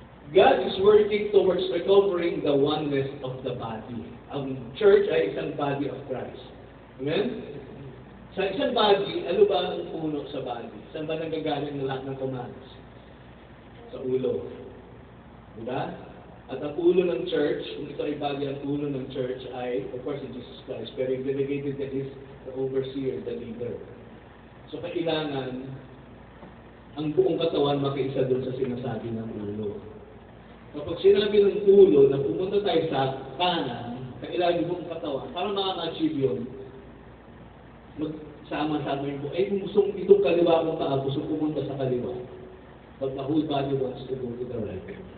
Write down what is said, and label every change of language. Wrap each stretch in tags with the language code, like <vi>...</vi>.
<en>God is working towards recovering the oneness of the body.</en> <tl>Ang church ay isang body of Christ. Amen? Sa isang body, ano ba ang puno sa body? Saan ba nanggagaling ng lahat ng commands? Sa ulo. Diba? At ang ulo ng church, kung ito ay body, ang ulo ng church ay, of course, in Jesus Christ. Pero yung</tl> <en>delegated that is the overseer, the leader.</en> <tl>So kailangan ang buong katawan makiisa doon sa sinasabi ng ulo. Kapag sinabi ng ulo na pumunta tayo sa kanan, kailangan yung buong katawan, para makaka-achieve yun, magsama-sama yung buong. Kung gusto itong kaliwa mong paa, gusto pumunta sa kaliwa.</tl> <en>But the whole body wants to go to the right.</en>